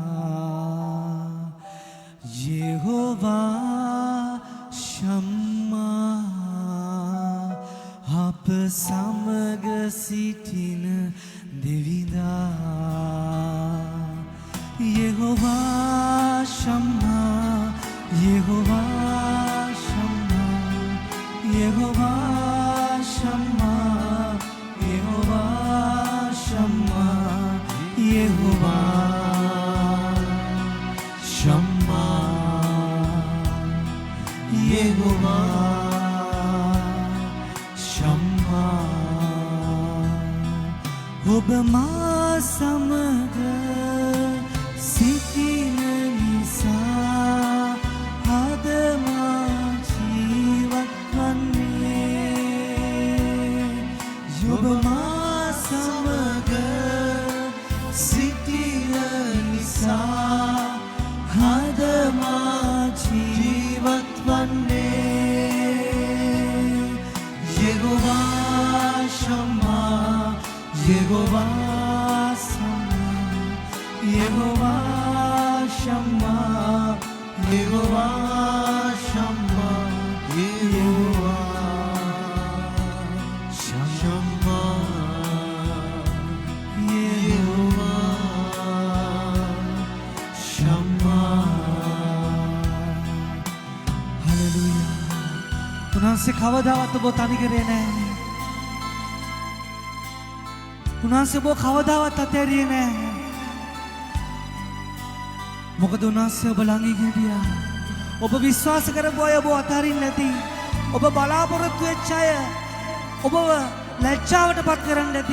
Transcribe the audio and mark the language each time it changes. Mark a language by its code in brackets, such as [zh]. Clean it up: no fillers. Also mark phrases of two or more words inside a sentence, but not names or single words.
[si] යේහෝවා ශම්මා අප සමග සිටින දෙවිඳා යේහෝවා ශම්මා यहोवा शम्मा यहोवा शम्मा यहोवा शम्मा यहोवा शम्मा यहोवा शम्मा ඔබ මා සමග සිටින නිසා අද මා ජීවත් වන්නේ ඔබ මා සමග සිටින නිසා අද මා ජීවත් වන්නේ යෙහෝවා ශම්මා यहोवा शम्मा यहोवा शम्मा यहोवा शम्मा यहोवा शम्मा यहोवा शम्मा හලෙලූයා උන්වහන්සේ කවදාවත් ඔබ තනි කරේ නැහැ උන්වහන්සේ ඔබ කවදාවත් අතහැරියේ නැහැ. මොකද උන්වහන්සේ ඔබ ළඟින් හිටියා. ඔබ විශ්වාස කරපු අය ඔබ අතහරින්නේ නැති. ඔබ බලාපොරොත්තු වෙච්ච අය ඔබව ලැජ්ජාවටපත් කරන්නේ නැති.